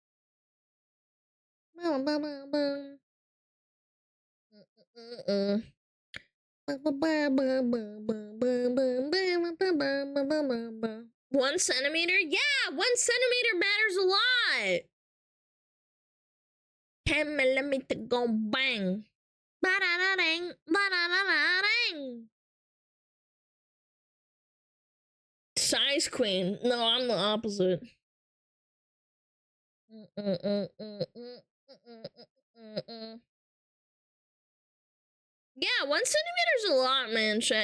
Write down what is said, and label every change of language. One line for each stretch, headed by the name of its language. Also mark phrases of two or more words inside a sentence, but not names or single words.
English: One centimeter? Yeah, 1 centimeter matters a lot. 10mm go bang. Ba-da-da-ding, ba-da-da-da-ding. Size queen. No, I'm the opposite. Yeah, 1 centimeter's a lot, man, chat.